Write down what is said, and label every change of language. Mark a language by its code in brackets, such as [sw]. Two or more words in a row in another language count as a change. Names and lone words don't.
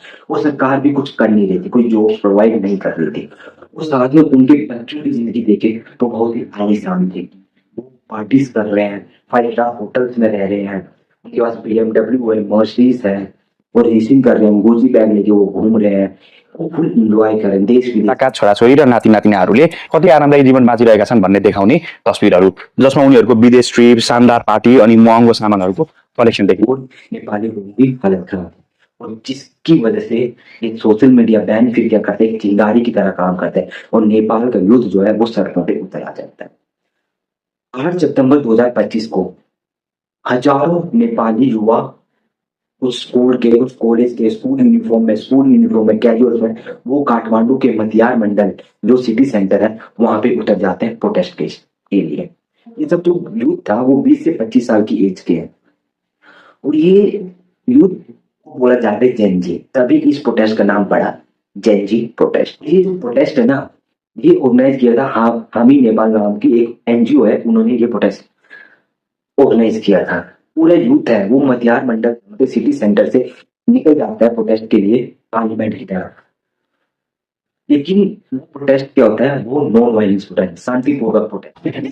[hi] वो सरकार भी कुछ कर नहीं रही थी, कोई जॉब प्रोवाइड नहीं कर रही थी। उस साथ में उनके बच्चों की जिंदगी देखे तो बहुत ही आलीशान थी। वो पार्टीज कर रहे हैं, 5 [en] star hotels [hi] में रह रहे हैं, उनके पास BMW है, मर्सिडीज है, वो रेसिंग कर रहे हैं, गुची बैग लेके वो घूम रहे हैं, वो [en] full enjoy [hi] कर रहे हैं देश विदेश। [ne] का छोराछोरी र नाति नातिनाहरूले कति आरामदायी जीवन बाँचिरहेका छन् भन्ने देखाउने तस्बिरहरू, जसमा उनीहरूको विदेश ट्रिप, शानदार पार्टी अनि महँगो सामानहरूको कलेक्सन देखिन्छ। [hi] और नेपाली लोगों की हालत खराब है, और जिसकी वजह से ये [en] social media [hi] बैन फिर क्या करते हैं, चिंगारी की तरह काम करते हैं, और नेपाल का युद्ध जो है वो सड़कों पे उतर आ जाता है। 8 सितंबर 2025 को हजारों नेपाली युवा उस स्कूल के, उस कॉलेज के [en] school uniform [hi] में कैजुअल में, वो काठमांडू के मतियार मंडल जो [en] city center [hi] है वहां पे उतर जाते हैं प्रोटेस्ट के लिए। ये सब जो यूथ था वो 20 से 25 साल की एज के है, और ये यूथ को बोला जाता है [en] Gen Z, [hi] तभी इस प्रोटेस्ट का नाम पड़ा [en] Gen Z protest. [hi] ये जो प्रोटेस्ट है ना, ये ऑर्गेनाइज किया था हामी नेपाल नाम की एक NGO है, उन्होंने ये प्रोटेस्ट ऑर्गेनाइज किया था। पूरा यूथ है वो मतियार मंडल के [en] city center [hi] से निकल जाता है प्रोटेस्ट के लिए पार्लियामेंट की तरफ। लेकिन वो प्रोटेस्ट क्या होता है, वो [en] non violence protest, [hi] शांतिपूर्वक प्रोटेस्ट।